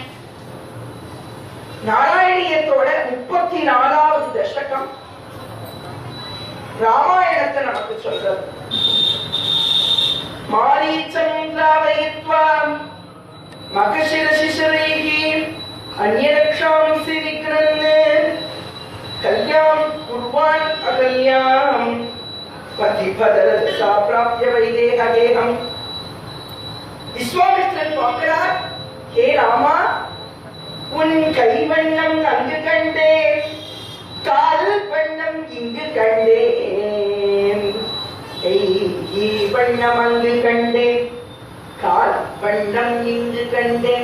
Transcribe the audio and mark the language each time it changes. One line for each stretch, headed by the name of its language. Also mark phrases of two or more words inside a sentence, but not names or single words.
Tamil: நாராயணியத்தோட 34வது தசகம் ராமாயணத்தை நமக்கு சொல்றது.
Sanskrit: मारीचं द्रावयित्वा मखशिरसिशरैः अन्यरक्षांसि विघ्नन् कल्यां कुर्वान् अकल्यां पथिपदरजसा प्राप्य वैदेहगेहम्.
Tamil: விஸ்வாமித்திரன் பார்க்கிறார், ஹே ராமா, உன் கைவண்ணம் அங்கு கண்டேன், கால் வண்ணம் இங்கு கண்டேன். கை வண்ணம் அங்கு கண்டேன், கால் வண்ணம் இங்கு கண்டேன்.